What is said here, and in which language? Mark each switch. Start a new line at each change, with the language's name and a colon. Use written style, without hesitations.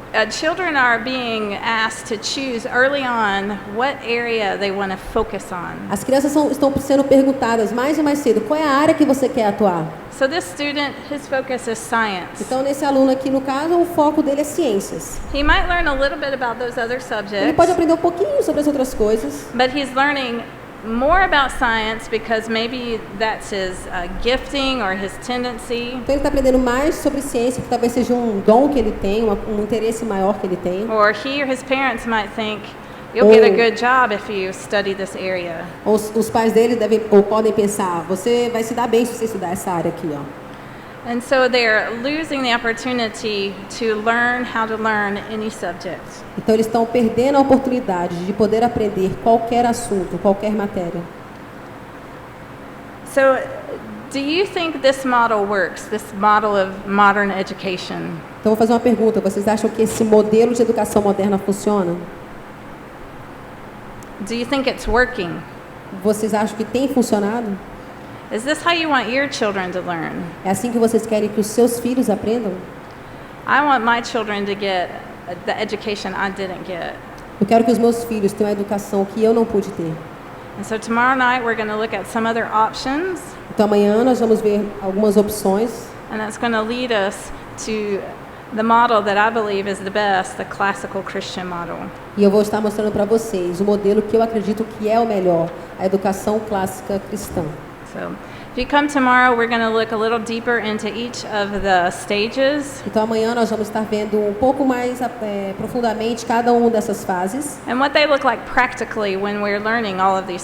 English: Children are being asked to choose early on what area they want to focus on.
Portuguese: As crianças estão sendo perguntadas mais e mais cedo, qual é a área que você quer atuar?
English: So this student, his focus is science.
Portuguese: Então, nesse aluno aqui, no caso, o foco dele é ciências.
English: He might learn a little bit about those other
Portuguese: Ele
English: subjects,
Portuguese: pode aprender um pouquinho sobre as outras coisas,
English: but he's learning more about science because maybe that's his gifting or his tendency,
Portuguese: então ele está aprendendo mais sobre ciência, que talvez seja um dom que ele tem, um interesse maior que ele tem.
English: or he or his parents might think, you'll get a good job if you study this area.
Portuguese: Ou os pais dele devem ou podem pensar, você vai se dar bem se você estudar essa área aqui, ó.
English: And so they're losing the opportunity to learn how to learn any subject.
Portuguese: Então eles estão perdendo a oportunidade de poder aprender qualquer assunto, qualquer matéria.
English: So Do you think this model works, this model of modern education?
Portuguese: Então, vou fazer uma pergunta. Vocês acham que esse modelo de educação moderna funciona?
English: Do you think it's working?
Portuguese: Vocês acham que tem funcionado?
English: Is this how you want your children to learn?
Portuguese: É assim que vocês querem que os seus filhos aprendam?
English: I want my children to get the education I didn't get.
Portuguese: Eu quero que os meus filhos tenham a educação que eu não pude ter.
English: And so tomorrow night we're going to look at some other options,
Portuguese: Então, amanhã nós vamos ver algumas opções.
English: and that's going to lead us to the model that I believe is the best, the classical Christian model.
Portuguese: E eu vou estar mostrando para vocês o modelo que eu acredito que é o melhor, a educação clássica cristã.
English: So if you come tomorrow, we're going to look a little deeper into each of the stages
Portuguese: Então, amanhã nós vamos estar vendo um pouco mais profundamente cada uma dessas fases
English: and what they look like practically when we're learning all of these